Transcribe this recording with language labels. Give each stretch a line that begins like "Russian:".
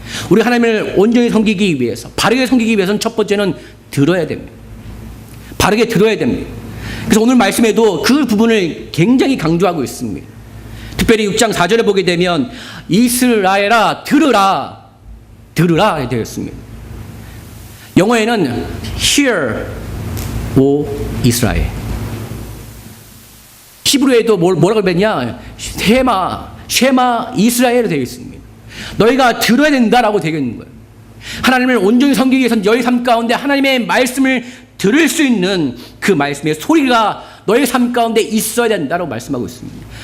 Korean: 우리 하나님을 온전히 섬기기 위해서, 바르게 섬기기 위해서는 첫 번째는 들어야 됩니다. 바르게 들어야 됩니다. 그래서 오늘 말씀에도 그 부분을 굉장히 강조하고 있습니다. 특별히 6장 4절에 보게 되면 이스라엘아 들으라 되어 있습니다. 영어에는
English: Hear, O Israel.
Korean: 히브리어에도 뭐라고 그랬냐? 쉐마 이스라엘로 되어 있습니다. 너희가 들어야 된다라고 되어 있는 거예요. 하나님을 온전히 섬기기 위해서는 너희 삶 가운데 하나님의 말씀을 들을 수 있는 그 말씀의 소리가 너희 삶 가운데 있어야 된다고 말씀하고 있습니다.